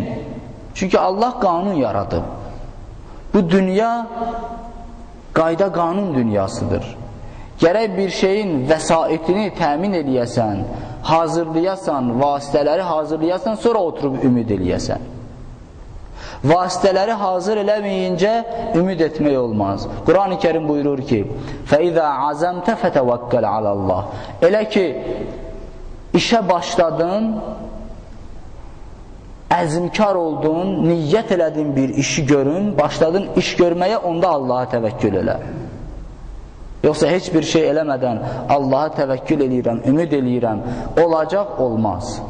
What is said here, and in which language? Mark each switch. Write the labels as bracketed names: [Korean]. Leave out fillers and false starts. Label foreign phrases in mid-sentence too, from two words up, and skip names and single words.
[Azerbaijani] Çünki Allah qanun yaradıb. Bu dünya qayda qanun dünyasıdır. Gərək bir şeyin vəsaitini təmin eləyəsən, hazırlayasan, vasitələri hazırlayasan, sonra oturub ümid eləyəsən. Vasitələri hazır eləməyincə ümid etmək olmaz. Quran-ı Kerim buyurur ki, [Arabic] فَإِذَا عَزَمْتَ فَتَوَكَّلْ عَلَى اللّٰهِ. [Azerbaijani] Elə ki, işə başladın, əzmkar oldun, niyyət elədin bir işi görün, başladın iş görməyə, onda Allaha təvəkkül elə. Yoxsa heç bir şey eləmədən Allaha təvəkkül eləyirəm, ümid eləyirəm, olacaq, olmaz.